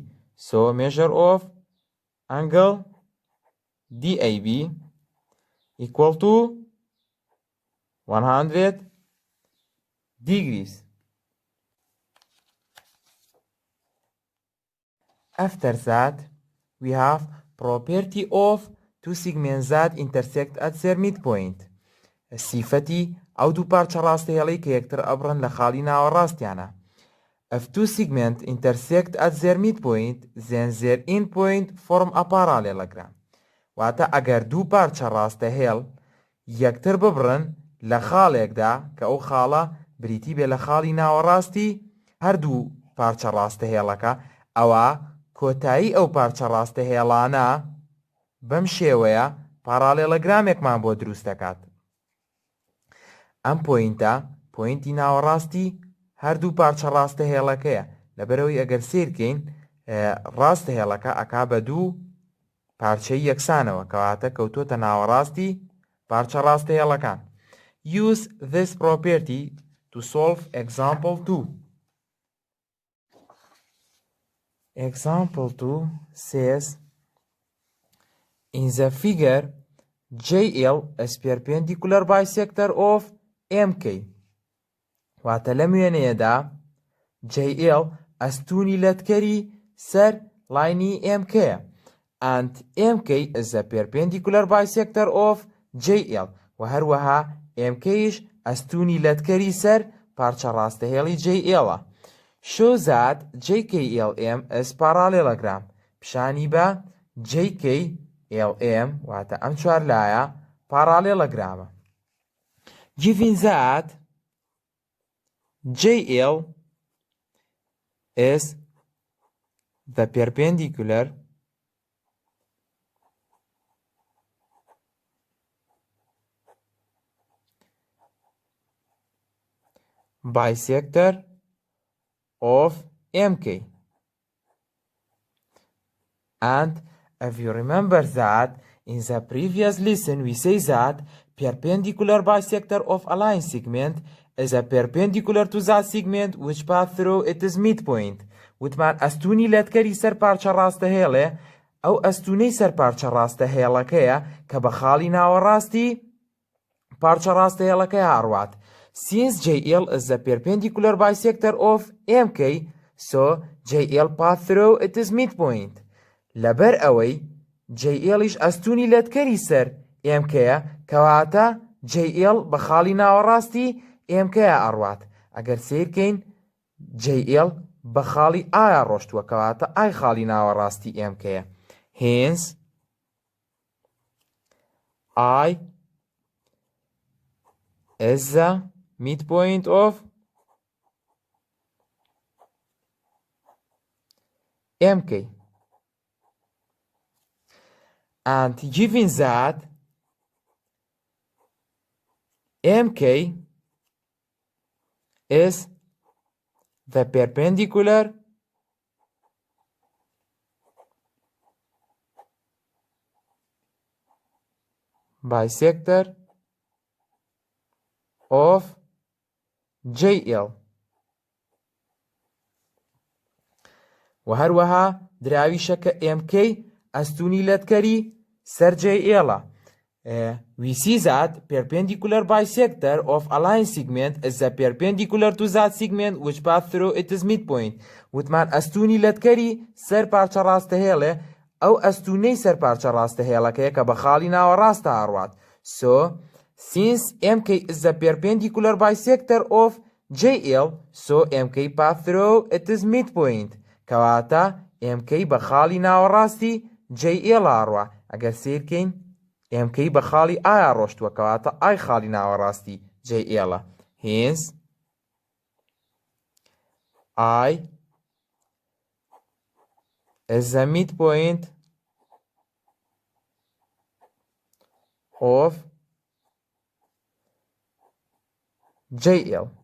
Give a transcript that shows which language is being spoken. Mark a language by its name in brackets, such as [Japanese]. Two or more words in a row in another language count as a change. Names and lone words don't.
[English] So measure of angle DAB equal to 100 degrees. After that, we have property of two segments that intersect at their midpoint. [Central Kurdish] سیفەتی ئەو دوو پارچە ڕاستەهێڵەی کە یەکتر ئەبڕن لە خاڵی ناوەڕاستیانە. [English] If two segments intersect at their midpoint, then their endpoint form a parallelogram. [Central Kurdish] واتە ئەگەر دوو پارچە ڕاستەهێڵ یەکتر ببڕن لە خاڵێکدا کە ئەو خاڵە بریتی بێ لە خاڵی ناوەڕاستی هەردوو پارچە ڕاستەهێڵەکە، ئەوە کۆتایی ئەو پارچە ڕاستەهێڵانە بەم شێوەیە پارالێلۆگرامێکمان بۆ دروست دەکات. ئەم پۆینتە پۆینتی ناوەڕاستی هەردوو پارچە ڕاستەهێڵەکەیە، لەبەرەوەی ئەگەر سیرکەین ڕاستەهێڵەکە ئەکا بە دوو پارچەی یەکسانەوە کەواتە کەوتۆتە ناوەڕاستی پارچە ڕاستەهێڵەکان. [English] use this property to solve example 2. Example 2 says, in the figure, JL is perpendicular bisector of MK. [Central Kurdish] واتە لەم وێنەیەدا JL ئەستوونی لەتکەری سەر لاینی MK [English] and MK is a perpendicular bisector of JL [Central Kurdish] و هەروەها MKش ئەستوونی لەتکەری سەر پارچە ڕاستەهێڵی JL. [English] Show that JKLM is parallelogram. [Central Kurdish] پیشانی بە JKLM واتە ئەم چوار لایە parallelogram. [English] Given that JL is the perpendicular bisector of MK. And if you remember that in the previous lesson we say that perpendicular bisector of a line segment is a perpendicular to that segment which pass through its midpoint. [Central Kurdish] وتمان ئەستوونی لەتکەری سەر پارچە ڕاستەهێڵێ ئەو ئەستوونەی سەر پارچە ڕاستەهێڵەکەیە کە بە خاڵی ناوەڕاستی پارچە ڕاستەهێڵەکەی هاڕوات. [English] Since JL is the perpendicular bisector of MK, so JL pass through its midpoint. [Central Kurdish] لەبەر ئەوەی JLش ئەستوونی لەتکەری سەر MKە کەواتە JL بە خاڵی ناوەڕاستی MKە ئەڕوات. ئەگەر سیرکەین JL بە خاڵی ئایا ڕۆشتووە کەواتە ئای خاڵی ناوەڕاستی MKە. [English] Hence I is the midpoint of MK. And given that MK is the perpendicular bisector of JL. [Central Kurdish] وهروها دراویشە کە MK ئەستوونی لەتکەری سەر JL. [English] We see that perpendicular bisector of a line segment is a perpendicular to that segment which pass through its midpoint. [Central Kurdish] وتمان ئەستوونی لەتکەری سەر پارچە ڕاستەهێڵێ ئەو ئەستوونەی سەر پارچە ڕاستەهێڵەکەیە کە بە خاڵی ناوەڕاستە هاڕوات. [English] So since MK is the perpendicular bisector of JL, so MK pass through its midpoint. [Central Kurdish] کەواتە MK بە خاڵی ناوەڕاستی JL هاڕوا. ئەگەر سیرکەین MK بە خاڵی ئایا ڕۆشتووە کەواتە ئای خاڵی ناوەڕاستی JL. [English] Hence I is the midpoint of JL.